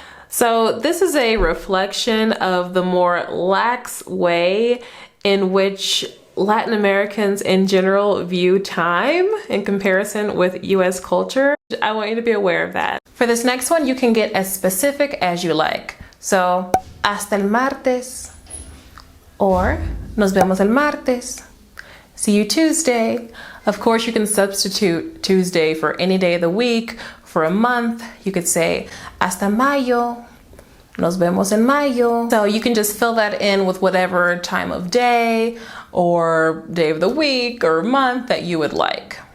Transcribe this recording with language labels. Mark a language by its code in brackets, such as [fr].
[en] So this is a reflection of the more lax way in which Latin Americans in general view time in comparison with US culture. I want you to be aware of that. For this next one, you can get as specific as you like. [es] So, hasta el martes, or nos vemos el martes. [en] See you Tuesday. Of course, you can substitute Tuesday for any day of the week. For a month, you could say [es] hasta mayo. Nos vemos en mayo. [en] So you can just fill that in with whatever time of day or day of the week or month that you would like.